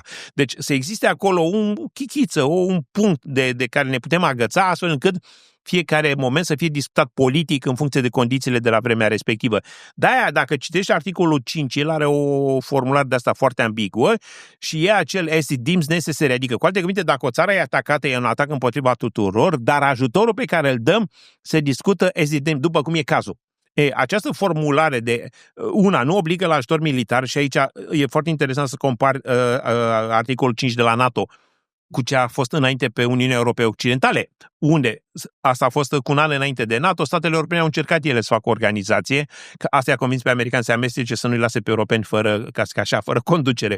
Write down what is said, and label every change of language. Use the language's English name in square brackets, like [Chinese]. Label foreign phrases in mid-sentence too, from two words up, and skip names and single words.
[Romanian] Deci să existe acolo un chichiță, un punct de care ne putem agăța, astfel încât fiecare moment să fie discutat politic în funcție de condițiile de la vremea respectivă. De-aia, dacă citești articolul 5, el are o formulare de asta foarte ambiguă și e acel [English] as it deems necessary, [Romanian] adică cu alte cuvinte, dacă o țară e atacată, e un atac împotriva tuturor, dar ajutorul pe care îl dăm se discută [English] as it deems, [Romanian] după cum e cazul. Această formulare nu obligă la ajutor militar și aici e foarte interesant să compari articolul 5 de la NATO cu ce a fost înainte pe Uniunea Europeană Occidentale, unde asta a fost cu un an înainte de NATO, statele europene au încercat ele să facă o organizație, că asta i-a convins pe americani să amestece, să nu-i lase pe europeni fără conducere.